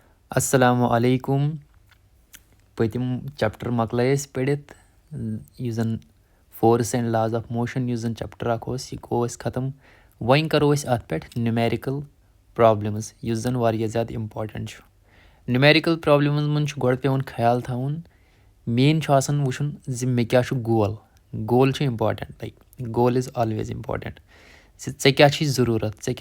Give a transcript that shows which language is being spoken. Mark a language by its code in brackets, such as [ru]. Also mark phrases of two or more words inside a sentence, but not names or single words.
[ks] السلام علیکم پٔتِم چَپٹَر مۄکلٲے أسۍ پٔرِتھ یُس زَن [en] force and laws of motion [ks] یُس زَن چَپٹَر اَکھ اوس یہِ گوٚو اَسہِ ختم وۄنۍ کَرو أسۍ اَتھ پٮ۪ٹھ [en] numerical problems [ks] یُس زَن واریاہ زیادٕ اِمپاٹَنٛٹ چھُ نیوٗمیرِکَل پرٛابلِمَن منٛز چھُ گۄڈٕ پٮ۪وان خیال تھاوُن مین چھُ آسان وٕچھُن زِ مےٚ کیٛاہ چھُ گول گول چھُ [en] important like goal is always important [ks] زِ ژےٚ کیٛاہ چھی ضروٗرت ژےٚ کیٛاہ